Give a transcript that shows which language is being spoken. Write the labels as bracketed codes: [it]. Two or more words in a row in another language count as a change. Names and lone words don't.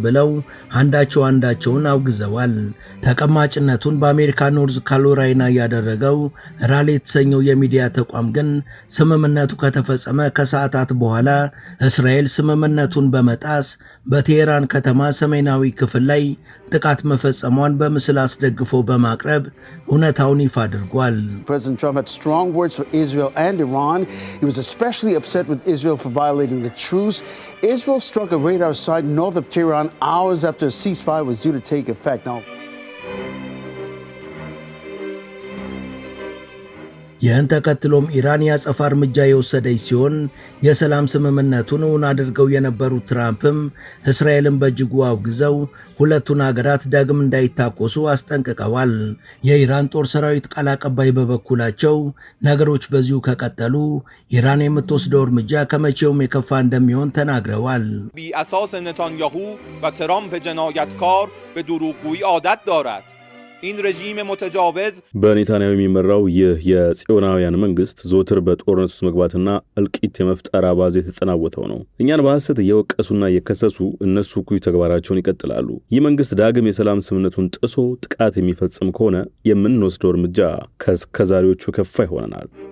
[am] ብለው አንዳቸውን አውግዘዋል። ተቀማጭነቱን በአሜሪካ ኖርዝ ካሮላይና ያደረገው ራሊ የተሰኘው የሚዲያ ተቋም ግን ስምምነቱ ከተፈጸመ ከሰዓታት በኋላ እስራኤል ስምምነቱን በመጣስ በቴሄራን ከተማ ሰሜናዊ ክፍል ላይ ጥቃት መፈጸሟን በምስል አስደግፎ በማቅረብ እውነታውን ይፋ አድርጓል። [en] President Trump had strong words for Israel and Iran. He was especially upset with Israel for violating the truce. Israel struck a radar site north of Tehran hours after a ceasefire was due to take effect. Now, [am] ይህን ተከትሎም ኢራን ያጸፋ እርምጃ የወሰደች ሲሆን የሰላም ስምምነቱን እውን አድርገው የነበሩት ትራምፕም እስራኤልን በእጅጉ አውግዘው ሁለቱን ሀገራት ዳግም እንዳይታኮሱ አስጠንቅቀዋል። የኢራን ጦር ሰራዊት ቃል አቀባይ በበኩላቸው ነገሮች በዚሁ ከቀጠሉ ኢራን የምትወስደው እርምጃ ከመቼውም የከፋ እንደሚሆን ተናግረዋል። [fa] بر اساس نتانیاهو و ترامپ جنایتکار به دروغگویی عادت دارد این رژیم متجاوز [am] በኔታንያሁ የሚመራው ይህ የጽዮናውያን መንግስት ዞትር በጦርነት ውስጥ መግባትና እልቂት የመፍጠር አባዜ የተጠናወተው ነው። እኛን በሐሰት እየወቀሱና እየከሰሱ እነሱ እኩይ ተግባራቸውን ይቀጥላሉ። ይህ መንግስት ዳግም የሰላም ስምምነቱን ጥሶ ጥቃት የሚፈጽም ከሆነ የምንወስደው እርምጃ ከዛሬዎቹ ከፋ ይሆናል።